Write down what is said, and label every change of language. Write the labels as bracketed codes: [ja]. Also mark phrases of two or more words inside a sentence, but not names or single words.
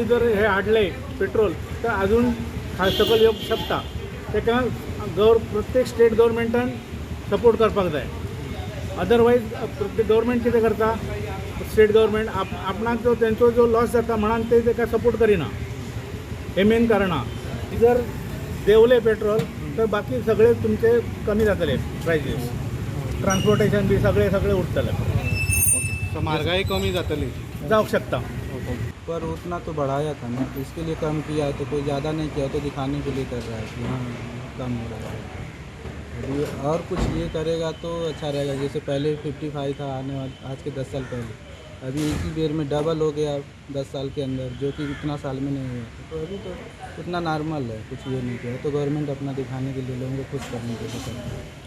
[kok] जर हे हाडले पेट्रोल तर अजून सकयल येवंक शकता ताका प्रत्येक [en] state governmentan [kok] सपोर्ट करपाक जाय अदरवायज प्रत्येक गव्हर्मेंट कितें करता [en] state government [kok] आपणाक जो तेंचो जो लॉस जाता म्हणून ते ताका सपोर्ट करिना हे मेन कारण आहा जर देंवले पेट्रोल तर बाकी सगळे तुमचे कमी जातले [en] prices transportation [kok] बी सगळे उरतले तो महंगाई कमी जातली जावंक शकता [hi] पर उतना तो बढ़ाया था ना इसके लिए कम किया है तो कोई ज़्यादा नहीं किया तो दिखाने के लिए कर रहा है कि हाँ कम हो रहा है अभी और कुछ ये करेगा तो अच्छा रहेगा जैसे पहले 55 था आने वाले आज के 10 साल पहले अभी एक ही बेर में डबल हो गया 10 साल के अंदर जो कि इतना साल में नहीं हुआ तो अभी तो इतना नॉर्मल है कुछ ये नहीं किया तो गवर्नमेंट अपना दिखाने के लिए लोगों को खुश करने के लिए करता है